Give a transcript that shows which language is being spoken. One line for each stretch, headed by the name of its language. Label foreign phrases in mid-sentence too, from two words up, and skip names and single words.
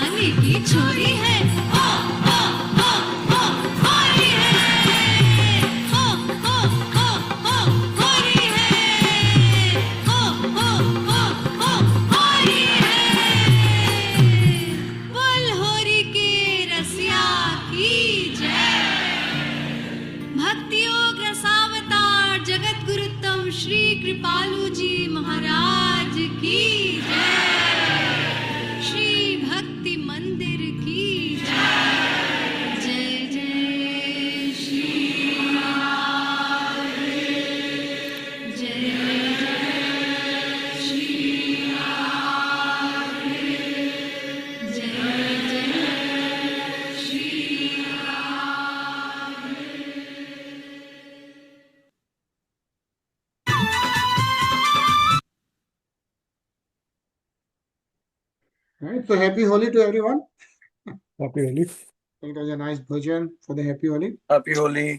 Hindi: की छोरी है, हो होरी है, हो होरी है, हो होरी है। बोल होरी के रसिया की जय। भक्ति योग रसावतार जगत गुरुतम श्री कृपालु जी महाराज की जय। श्री भक्ति मंदिर की जय। जय जय श्री राधे, जय जय श्री राधे, जय जय श्री राधे।
English: Right, so happy Holi to everyone. Happy Holi. It was a nice bhajan for the happy Holi. Happy Holi.